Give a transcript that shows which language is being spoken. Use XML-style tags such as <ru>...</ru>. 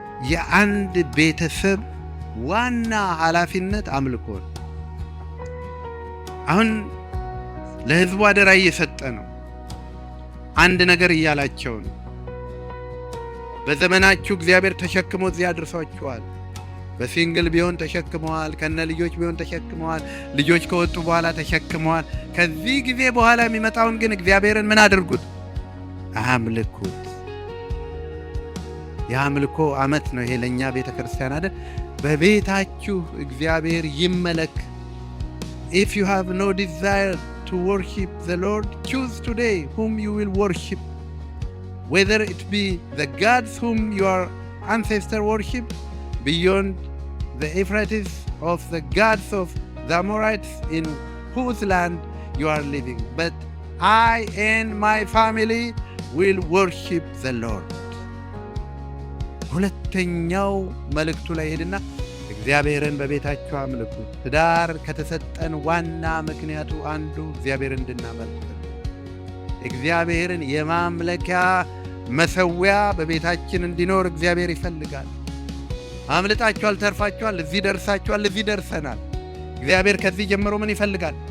<am>የአንድ ቤተሰብ ዋና ኃላፊነት አምልኮ ነው። አሁን ለሕዝቡ አደራ እየሰጠ ነው። አንድ ነገር እያላቸው ነው። በዘመናችሁ እግዚአብሔር ተሸክሞ እዚህ አድርሷችኋል። በሲንግል ቢሆን ተሸክመዋል፣ ከነ ልጆች ቢሆን ተሸክመዋል፣ ልጆች ከወጡ በኋላ ተሸክመዋል። ከዚህ ጊዜ በኋላ የሚመጣውን ግን እግዚአብሔርን ምን አድርጉት? አምልኩት። የአምልኮ ዓመት ነው ይሄ ለእኛ ቤተ ክርስቲያን አይደል? በቤታችሁ እግዚአብሔር ይመለክ።</am> <en>If you have no desire to worship the Lord, choose today whom you will worship. Whether it be the gods whom your ancestors worship beyond the Euphrates, of the gods of the Amorites in whose land you are living. But I and my family will worship the Lord.</en> <am>ሁለተኛው መልእክቱ ላይ ሄድና እግዚአብሔርን በቤታችሁ አምልኩ። ትዳር ከተሰጠን ዋና ምክንያቱ አንዱ እግዚአብሔርን እንድናመልክ። እግዚአብሔርን የማምለኪያ መሰዊያ በቤታችን እንዲኖር እግዚአብሔር ይፈልጋል። አምልጣችኋል፣ ተርፋችኋል፣ እዚህ ደርሳችኋል፣ እዚህ ደርሰናል። እግዚአብሔር ከዚህ ጀምሮ ምን ይፈልጋል?</am>